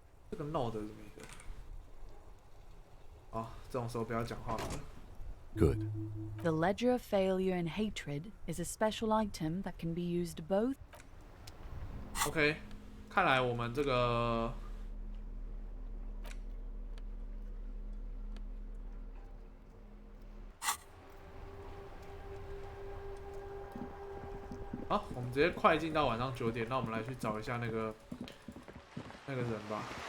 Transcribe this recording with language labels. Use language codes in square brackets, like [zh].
[zh] 这个 no 的是什么意思？这种时候不要讲话好了。 [en] Good. The ledger of failure and hatred is a special item that can be used both. [zh] OK， 看来我们这个好，我们直接快进到晚上9点。那我们来去找一下那个人吧。